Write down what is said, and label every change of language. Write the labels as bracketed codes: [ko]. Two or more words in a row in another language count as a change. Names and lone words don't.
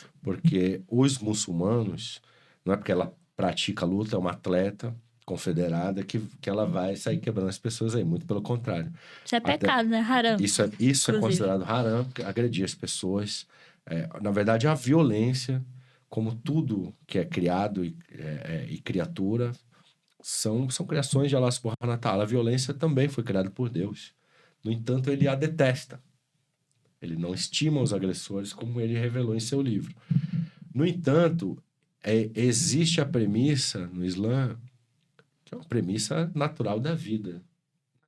[pt] Porque os muçulmanos, não é porque ela pratica luta, é uma atleta confederada que ela vai sair quebrando as pessoas aí, muito pelo contrário. Isso é pecado, né? Haram. Isso é considerado haram, agredir as pessoas. Na verdade, a violência, como tudo que é criado e criatura, são criações de Allah [ar] سبحانه وتعالى. [pt] A violência também foi criada por Deus. No entanto, ele a detesta. Ele não estima os agressores, como ele revelou em seu livro. No entanto, existe a premissa no Islã, que é uma premissa natural da vida, né?